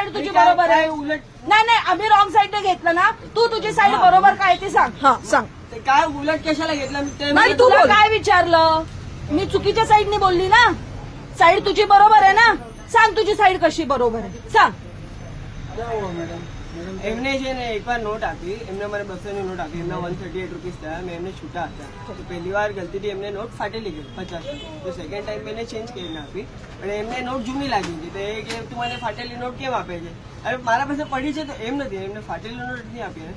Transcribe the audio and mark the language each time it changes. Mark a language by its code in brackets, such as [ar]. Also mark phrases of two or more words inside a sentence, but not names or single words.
[mr] साईड तुझी काय- बरोबर आहे काय उलट नाही नाही आम्ही रॉंग साईडने घेतलं ना तू तुझी साईड बरोबर काय ते सांग हा सांग. ते काय उलट कशाला घेतलं मी ते नाही, मला- तू तुला बोल. काय विचारलं मी चुकीच्या साईडने बोलली ना साईड तुझी बरोबर आहे ना सांग तुझी साईड कशी बरोबर आहे सांग [gu] એમને છે ને એકવાર નોટ આપી એમને મારે 200 નોટ આપી એમના 138 રૂપીસ થયા મેં એમને છૂટા હતા તો પહેલી વાર ગલતીથી એમને નોટ ફાટેલી ગઈ 50 તો [en] second time [gu] મેં એને ચેન્જ કરીને આપી અને એમને નોટ જૂની લાગી હતી તો એ કે તું મને ફાટેલી નોટ કેમ આપે છે અરે મારા પાસે પડી છે તો એમ નથી એમને ફાટેલી નોટ નથી આપી ને